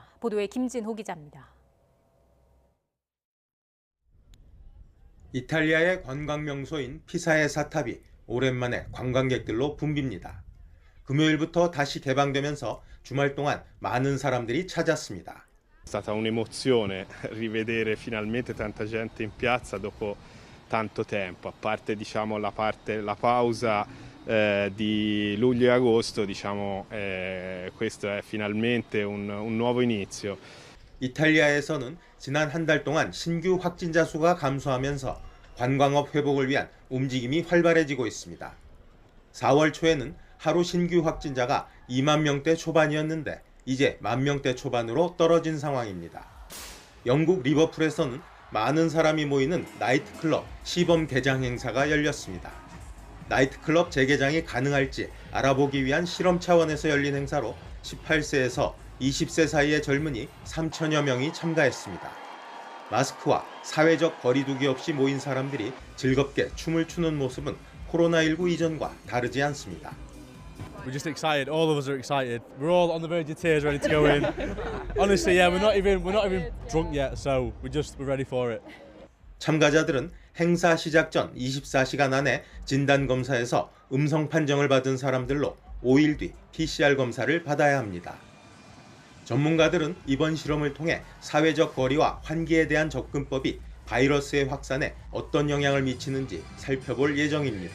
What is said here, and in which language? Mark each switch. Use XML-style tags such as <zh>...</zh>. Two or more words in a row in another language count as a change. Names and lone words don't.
<ko>보도에 김진호 기자입니다. 이탈리아의 관광 명소인 피사의 사탑이 오랜만에 관광객들로 붐빕니다. 금요일부터 다시 개방되면서 주말 동안 많은 사람들이 찾았습니다.</ko> <it>È stata un'emozione rivedere finalmente tanta gente in piazza dopo tanto tempo, a parte diciamo la pausa di luglio e agosto, diciamo questo è finalmente un nuovo inizio.</it> <ko>이탈리아에서는 지난 한 달 동안 신규 확진자 수가 감소하면서 관광업 회복을 위한 움직임이 활발해지고 있습니다. 4월 초에는 하루 신규 확진자가 2만 명대 초반이었는데 이제 1만 명대 초반으로 떨어진 상황입니다. 영국 리버풀에서는 많은 사람이 모이는 나이트클럽 시범 개장 행사가 열렸습니다. 나이트클럽 재개장이 가능할지 알아보기 위한 실험 차원에서 열린 행사로 18세에서 20세 사이의 젊은이 3천여 명이 참가했습니다. 마스크와 사회적 거리두기 없이 모인 사람들이 즐겁게 춤을 추는 모습은 코로나19 이전과 다르지 않습니다.</ko> <en>We're just excited. All of us are excited. We're all on the verge of tears, ready to go in. Honestly, yeah, we're not even drunk yet, so we're ready for it.</en> <ko>참가자들은 행사 시작 전 24시간 안에 진단 검사에서 음성 판정을 받은 사람들로 5일 뒤 PCR 검사를 받아야 합니다. 전문가들은 이번 실험을 통해 사회적 거리와 환기에 대한 접근법이 바이러스의 확산에 어떤 영향을 미치는지 살펴볼 예정입니다.</ko>